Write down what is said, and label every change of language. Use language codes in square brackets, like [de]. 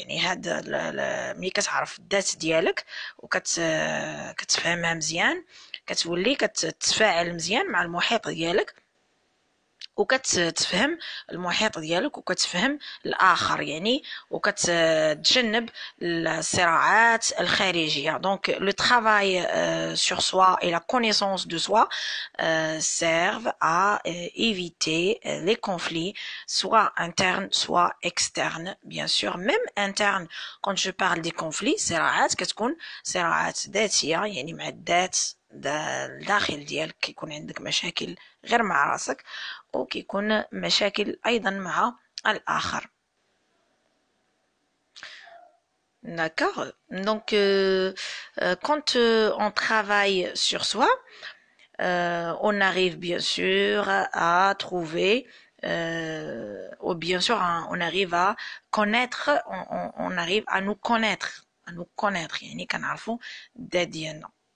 [ar] يعني هذا ملي كتعرف الذات ديالك وكتفهمها مزيان كتولي كتتفاعل مزيان مع المحيط ديالك وكتفهم المحيط ديالك وكتفهم الآخر يعني وكتجنب الصراعات الخارجية. [fr] Donc le travail sur soi et la connaissance de soi servent à éviter les conflits soit internes soit externes. Bien sûr même internes, quand je parle des conflits [ar] صراعات كتكون صراعات ذاتية يعني مع الذات الداخل ديالك كيكون عندك مشاكل غير مع راسك وكيكون مشاكل أيضا مع الآخر. [fr] D'accord. Donc, quand on travaille sur soi, on arrive bien sûr à trouver, ou bien sûr on arrive à connaître, on arrive à nous connaître, [ar] يعني كنعرفوا الذات ديالنا.